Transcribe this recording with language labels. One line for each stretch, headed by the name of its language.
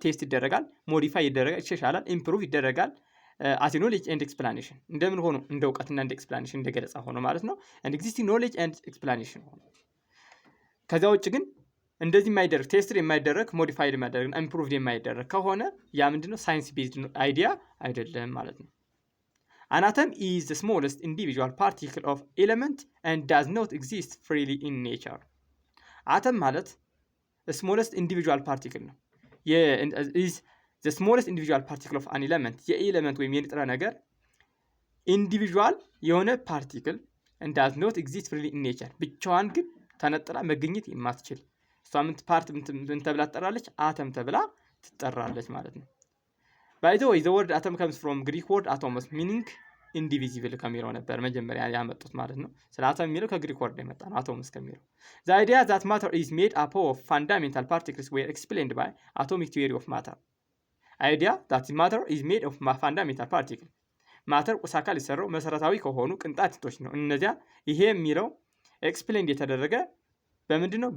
Amharic: ቴስት ይደረጋል፣ ሞዲፋይ ይደረጋል፣ ይሻሻላል፣ ኢምፕሩቭ ይደረጋል
English: as knowledge and explanation
Amharic: እንደምን ሆኖ እንደ እውቀትና እንደ ኤክስፕላኔሽን እንደ ገለጻ ሆኖ ማለት ነው።
English: and existing knowledge and explanation
Amharic: ሆኖ ከዛ ውጭ ግን እንደዚህ የማይደረግ ቴስት የማይደረግ ሞዲፋይድ የማይደረግ ኢምፕሩቭድ የማይደረግ ከሆነ ያ ምንድነው? ሳይንስ ቤዝድ አይዲያ አይደለም ማለት ነው።
English: An atom is the smallest individual particle of element and does not exist freely in nature.
Amharic: አተም ማለት
English: smallest individual particle
Amharic: ነው።
English: is the smallest individual particle of an element
Amharic: የኤሌመንት ወይም የንጥረ ነገር ኢንዲቪጁዋል የሆነ ፓርቲክል
English: and does not exist freely in nature
Amharic: ብቻዋን ግን ተነጥላ መገኘት የማትችል እሷ ምን ፓርት ምን ተብላ ትጠራለች? አተም ተብላ ትጠራለች ማለት ነው።
English: By the way, the word atom comes from Greek word atomos meaning indivisible
Amharic: ከሚለው ነበር መጀመሪያ ያመጡት ማለት ነው። ስለ አተም የሚለው ከግሪክ ወርድ የመጣ ነው አቶምስ ከሚለው።
English: The idea that matter is made up of fundamental particles were explained by atomic theory of matter. idea that matter is made of fundamental particle
Amharic: ማተር ቁስ አካል የሰራው መሰረታዊ ከሆኑ ቅንጣቶች ነው። እነዚያ ይሄ የሚለው ኤክስፕሌን የተደረገ በምንድነው?